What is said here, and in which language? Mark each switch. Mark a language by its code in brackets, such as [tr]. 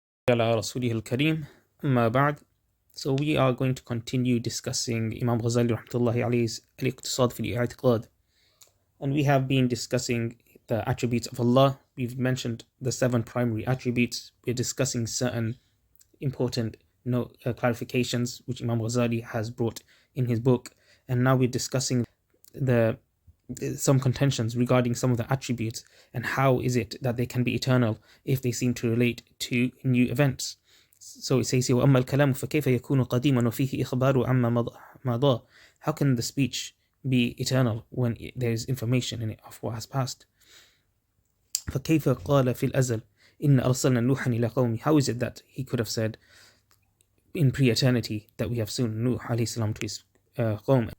[ar] على رسوله الكريم أما بعد. [en] So we are going to continue discussing Imam Ghazali rahmatullahi alayhi's iqtisad fi iqtisad, and we have been discussing the attributes of Allah. We've mentioned the 7 primary attributes. We're discussing certain important clarifications which Imam Ghazali has brought in his book, and now we're discussing some contentions regarding some of the attributes and how is it that they can be eternal if they seem to relate to new events. So it says here, [ar] وَأَمَّا الْكَلَامُ فَكَيْفَ يَكُونُ قَدِيمًا وَفِيهِ إِخْبَارُ عَمَّا مَضَى. [en] How can the speech be eternal when there is information in it of what has passed? [ar] فَكَيْفَ قَالَ فِي الْأَزَلِ إِنَّ أَرْسَلْنَا نُوحًا إِلَى قَوْمِهِ. [en] How is it that he could have said in pre-eternity that we have soon Nuh alayhi salam to his qawm?